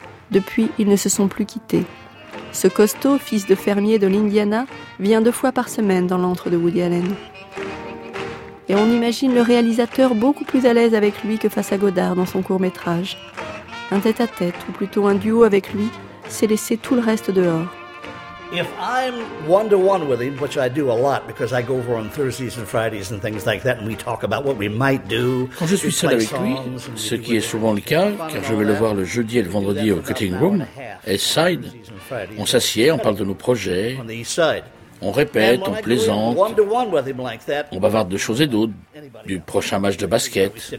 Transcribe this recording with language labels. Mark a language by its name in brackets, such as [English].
[French] Depuis, ils ne se sont plus quittés. Ce costaud, fils de fermier de l'Indiana, vient 2 fois par semaine dans l'antre de Woody Allen. Et on imagine le réalisateur beaucoup plus à l'aise avec lui que face à Godard dans son court-métrage. Un tête-à-tête, ou plutôt un duo avec lui, s'est laissé tout le reste dehors. [English] If I'm one-to-one with him, which I do a lot because I go over on Thursdays and Fridays and things like that and we talk about what we might do. [French] Quand je suis seul avec lui, ce qui est souvent le cas, car je vais le voir le jeudi et le vendredi au Cutting Room, East Side, on s'assied, on parle de nos projets, on répète, on plaisante, on bavarde de choses et d'autres, du prochain match de basket.